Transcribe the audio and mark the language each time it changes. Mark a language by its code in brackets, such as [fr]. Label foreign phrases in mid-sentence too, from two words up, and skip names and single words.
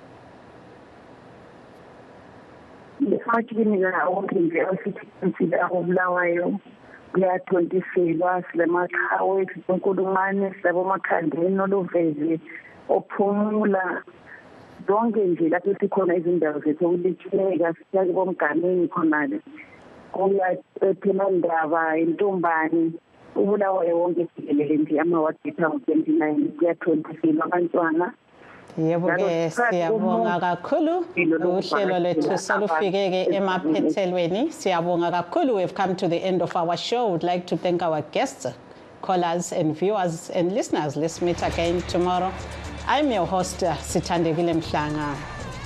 [nd] Emaklinika wonke nje asithi akubulawayo kuyathontiselwa, silamaqhawe, sisenkulumane, silabomakhandeni oluveze, ophumula, zonke nje lapho sikhona izindawo zethu kuliklinika siyake bomgameni khonale kuya ePhemandaba, eNtombane, ubulawayo wonke sikelele nje amawadi 29 kuyathontiselwa abantwana. Yebo-ke siyabonga kakhulu uhlelo lethu selufike-ke emaphethelweni. Siyabonga kakhulu. [en] We've come to the end of our show. We'd like to thank our guests, callers and viewers and listeners. Let's meet again tomorrow. I'm your host, Sithandekile Mhlanga.